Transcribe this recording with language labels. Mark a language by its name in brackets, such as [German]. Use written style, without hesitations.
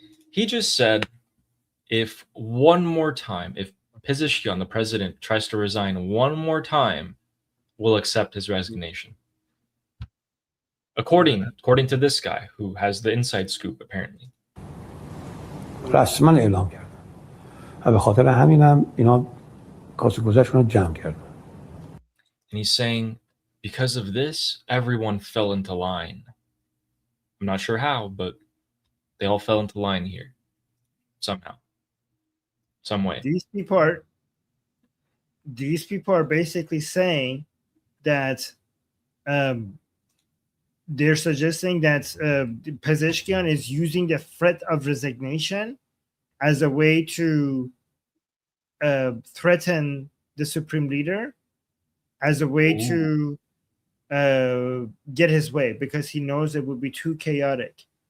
[English] He just said, if one more time, if Pezeshkian, the president, tries to resign one more time, we'll accept his resignation. According to this guy, who has the inside scoop, apparently. [Persian] رسما اعلام کرد و به خاطر همینم اینا کاسه گذشتون رو جمع کردن. [English] And he's saying, because of this, everyone fell into line. I'm not sure how, but they all fell into line here. Somehow. Some way. These people are basically saying that they're suggesting that Pezeshkian is using the threat of resignation as a way to threaten the supreme leader, as a way to get his way, because he knows it would be too chaotic.